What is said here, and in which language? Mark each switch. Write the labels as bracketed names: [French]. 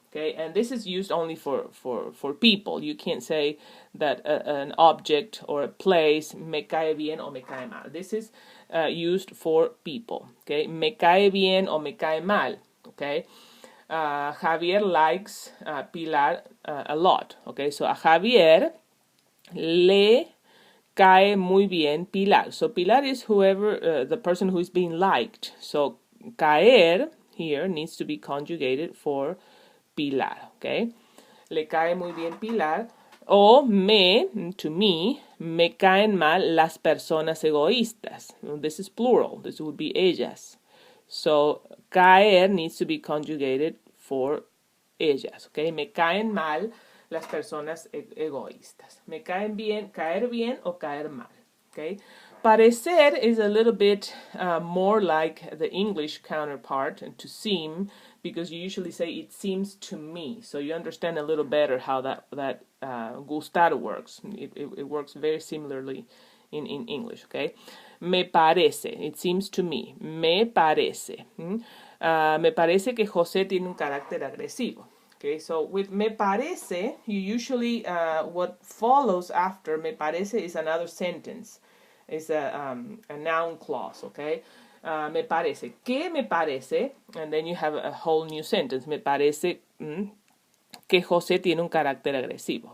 [English] Okay, and this is used only for people. You can't say that an object or a place [Spanish] me cae bien [English] or [Spanish] me cae mal. [English] This is used for people. Okay, [Spanish] me cae bien [English] or [Spanish] me cae mal. [English] Okay, Javier likes Pilar a lot. Okay, so [Spanish] a Javier le cae muy bien Pilar. [English] So Pilar is whoever, the person who is being liked. So caer here needs to be conjugated for Pilar, okay? [Spanish] Le cae muy bien Pilar. O to me, me caen mal las personas egoístas. [English] This is plural. This would be ellas. So caer needs to be conjugated for ellas, okay? [Spanish] Me caen mal las personas egoístas. Me caen bien, caer bien o caer mal, okay? [English] Parecer is a little bit more like the English counterpart, and to seem, because you usually say it seems to me, so you understand a little better how that gustar works. It works very similarly in English, okay? [Spanish] Me parece, [English] it seems to me. [Spanish] Me parece. Me parece que José tiene un carácter agresivo. [English] Okay, so with me parece, you usually, what follows after me parece is another sentence. It's a noun clause, okay? Me parece. [Spanish] ¿Qué me parece? [English] And then you have a whole new sentence. [Spanish] Me parece que José tiene un carácter agresivo.